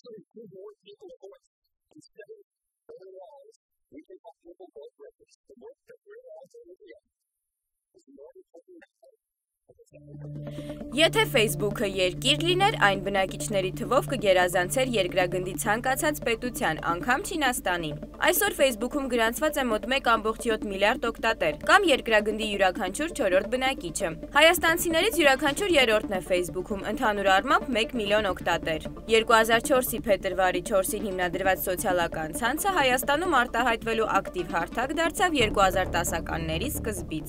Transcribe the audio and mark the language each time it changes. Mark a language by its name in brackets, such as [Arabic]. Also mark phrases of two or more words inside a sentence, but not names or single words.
[English] give more people a voice. Instead of building walls, we can help people build bridges. The more that we're all doing together, is the more we're taking that. [Armenian] Եթե Facebook-ը երկիր լիներ, այն բնակիչների թվով կգերազանցեր երկրագնդի ցանկացած պետության, անգամ Չինաստանի։ Այսօր Facebook-ում գրանցված է մոտ 1.7 միլիարդ օգտատեր, կամ երկրագնդի յուրաքանչյուր 4-րդ բնակիչը։ Հայաստանցիներից յուրաքանչյուր երրորդն է Facebook-ում, ընդհանուր առմամբ 1 միլիոն օգտատեր։ 2004-ի փետրվարի 4-ին հիմնադրված սոցիալական ցանցը Հայաստանում արտահայտվելու ակտիվ հարթակ դարձավ 2010-ականների սկզբից։